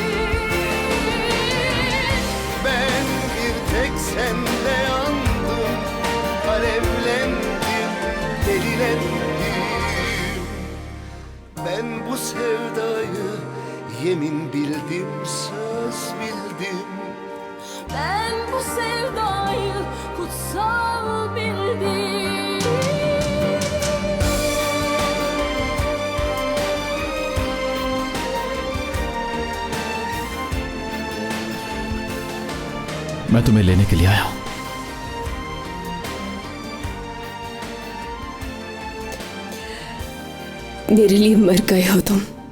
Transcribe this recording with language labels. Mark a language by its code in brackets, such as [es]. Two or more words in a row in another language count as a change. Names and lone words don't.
[tr] Ben bir tek sende yandım, alevlendim, delilendim. Ben bu sevdayı yemin bildim, söz bildim. Ben bu sevdayı kutsal bildim. [hi] मैं तुम्हें लेने के लिए आया हूं। मेरे लिए मर गए हो तुम।